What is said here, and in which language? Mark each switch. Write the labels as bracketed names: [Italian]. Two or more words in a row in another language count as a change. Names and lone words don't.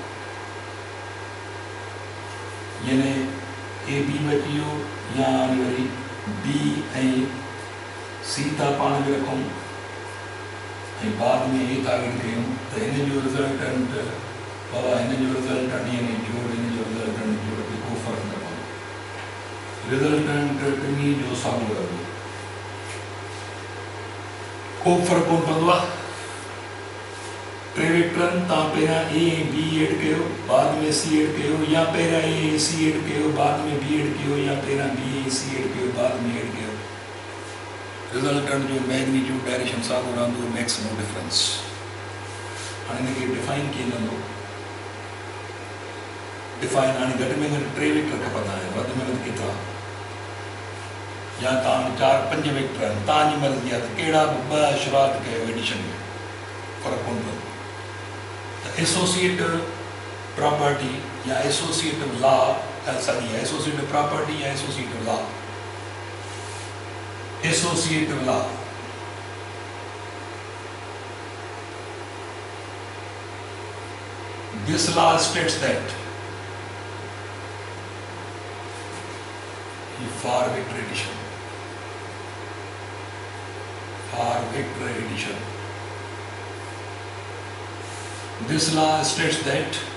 [Sindhi] यानी ए बी बची वियो, या वरी बी ऐं सी था पाण में रखूं ऐं बाद में ए था एड कयूं त हिन जो रिज़ल्टेंट बाबा हिन जो रिज़ल्टेंट यानी जोड़, हिन जो रिज़ल्टेंट जोड़ ते को फ़र्क़ु न पवंदो, रिज़ल्टेंट टिनी जो साम्हूं रहंदो, को फर्क कोन पवंदो आहे। टे वेक्टरनि तव्हां पहिरियां ए ऐं बी एड कयो, बाद में सी एड कयो, या पहिरियां ए ऐं सी एड कयो, बाद में बी एड कयो, या पहिरियां बी ऐं सी एड कयो, बाद में एड कयो, रिज़ल्टेंट जो [English] magnitude direction [Sindhi] साॻियो रहंदो, [English] makes no difference. [Sindhi] हाणे हिनखे डिफाइन कीअं कंदो? डिफाइन हाणे घटि में घटि टे वेक्टर खपंदा आहिनि, वधि में वधि केतिरा, या तव्हां चार पंज वेक्टर आहिनि, तव्हांजी मर्ज़ी आहे त कहिड़ा बि ॿ शुरूआत कयो एडिशन में, फ़र्क़ु कोन पवंदो। त [English] associative property [Sindhi] या [English] associative law [Sindhi] साॻी आहे, [English] associative property या associative law. associative law this law states that for vector addition, this law states that